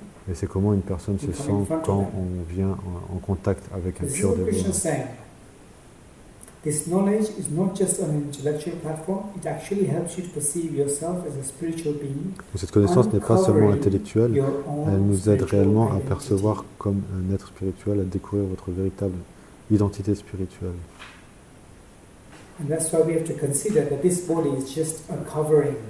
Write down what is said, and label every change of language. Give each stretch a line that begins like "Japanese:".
French: Et c'est comment une personne se sent quand on vient en contact avec un pur dévot.
English: This knowledge is not just an intellectual platform, it actually helps you to perceive yourself as a spiritual being.
French: Cette connaissance n'est pas seulement intellectuelle, elle nous aide réellement à percevoir comme un être spirituel, à découvrir votre véritable identité spirituelle.
English: And that's why we have to consider that this body is just a covering.